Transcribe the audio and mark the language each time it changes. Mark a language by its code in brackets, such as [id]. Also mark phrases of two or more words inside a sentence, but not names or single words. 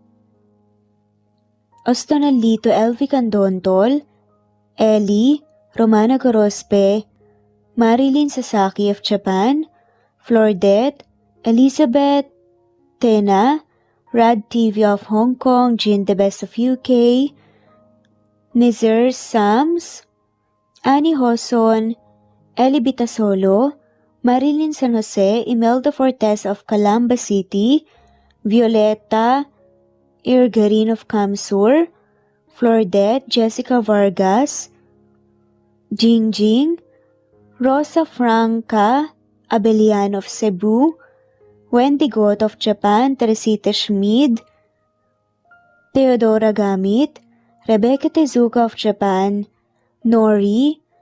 [en] Ostonalito Elvi Candontol, Eli, Romana Gorospe, Marilyn Sasaki of Japan, Flordet, Elizabeth Tena, Rad TV of Hong Kong, Jean the Best of UK, Nizar Sams, Annie Hoson, Eli Bitasolo, Marilyn San Jose, Imelda Fortes of Calamba City, Violeta Irgarin of Kamsur, Flordet, Jessica Vargas, Jingjing, Rosa Franca Abelian of Cebu, Wendy Goth of Japan, Teresita Schmid, Theodora Gamit, Rebecca Tezuka of Japan, Nori,